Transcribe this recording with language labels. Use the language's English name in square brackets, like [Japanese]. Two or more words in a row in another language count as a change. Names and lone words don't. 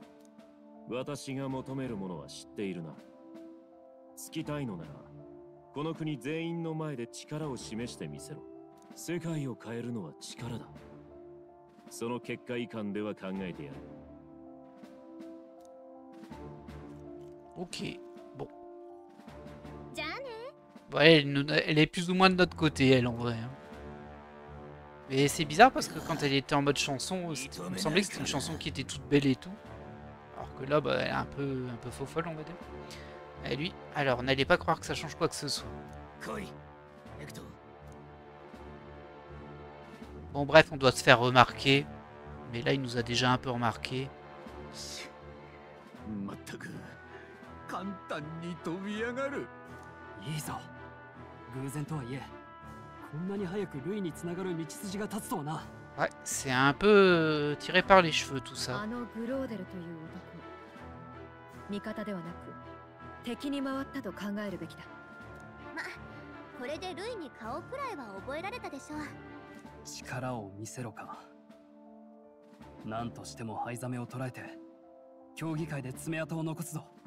[Japanese] 私が求めるものは知っているな。つきたいのならこの国全員の前で力を示してみせろ。世界を変えるのは力だ。その結果以下では考えてやる。 [French] Ok, bon. [Japanese] じゃあね。 [French] Ouais, elle est plus ou moins de notre côté, elle, en vrai. Hein. Mais c'est bizarre parce que quand elle était en mode chanson, il me semblait que c'était une chanson qui était toute belle et tout. Alors que là, bah, elle est un peu faux folle, on va dire. Et lui, alors, n'allez pas croire que ça change quoi que ce soit. Bon, bref, on doit se faire remarquer. Mais là, il nous a déjà un peu remarqué. [Japanese] まったく簡単に飛び上がる。いいぞ。偶然とはいえ、こんなに早くルイにつながる道筋が立つとはな。 [French] Ouais, c'est un peu tiré par les cheveux, tout ça. [Japanese] あのグローデルという男、味方ではなく敵に回ったと考えるべきだ。ま、これでルイに顔くらいは覚えられたでしょう。力を見せろか。何としても灰ザメを捕らえて競技会で爪痕を残すぞ。